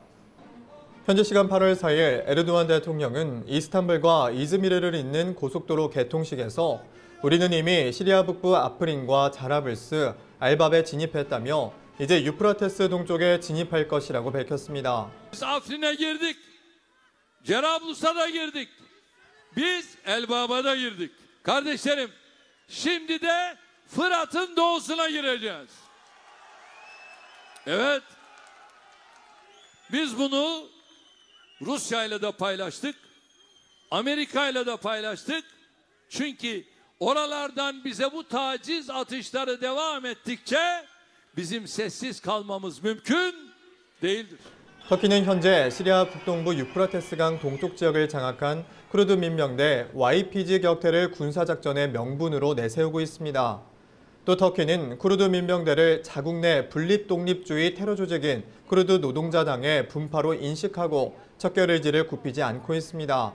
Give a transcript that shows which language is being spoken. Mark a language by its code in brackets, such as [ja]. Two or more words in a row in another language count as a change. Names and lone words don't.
[ko] 현지 시간 8월 4일 에르도안 대통령은 이스탄불과 이즈미르를 잇는 고속도로 개통식에서 우리는 이미 시리아 북부 아프린과 자라블스, 알밥에 진입했다며 이제 유프라테스 동쪽에 진입할 것이라고 밝혔습니다. [tr] Afrin'e girdik. Cerablus'a da girdik. Biz Elbab'a da girdik. Kardeşlerim, şimdi de Fırat'ın doğusuna gireceğiz. Evet. Biz bunu Rusya'yla da paylaştık. Amerika'yla da paylaştık. Çünkü oralardan bize bu taciz atışları devam ettikçe bizim sessiz kalmamız mümkün değildir. [ko] 터키는 현재 시리아 북동부 유프라테스강 동쪽 지역을 장악한 쿠르드 민병대 YPG 격퇴를 군사작전의 명분으로 내세우고 있습니다. 또 터키는 쿠르드 민병대를 자국 내 분립독립주의 테러 조직인 쿠르드 노동자당의 분파로 인식하고 척결 의지를 굽히지 않고 있습니다.